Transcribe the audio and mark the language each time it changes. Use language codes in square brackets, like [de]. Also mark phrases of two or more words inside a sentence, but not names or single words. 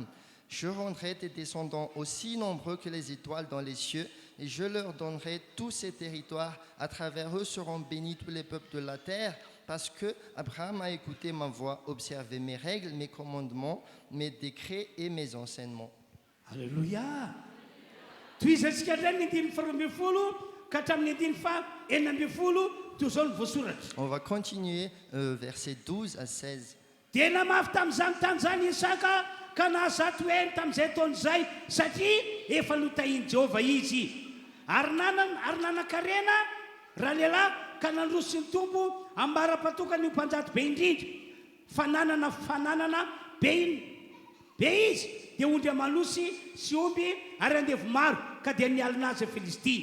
[fr] Je rendrai tes descendants aussi nombreux que les étoiles dans les cieux, et je leur donnerai tous ces territoires. À travers eux seront bénis tous les peuples de la terre, parce que Abraham a écouté ma voix, observé mes règles, mes commandements, mes décrets et mes enseignements. Alléluia. [mg] Toizantsika indray ny andiny faharoa ambin'ny folo ka hatramin'ny andiny fahaenina ambin'ny folo toy izao ny voasoratra. [fr] On va continuer versets 12 à 16. [mg] Dia namafy tamin'izany tany zany Isaka ka nahazato heny tamin'izay taona izay satria efa notahiny Jehova izy. Ary nanan-karena raha lehilahy ka nandroso ny tombo ambara-patokany io mpanjato be indrindra fa nanana be izy dia ondry amalosy sy omby ary andevo maro ka dia nialina azy Filistina.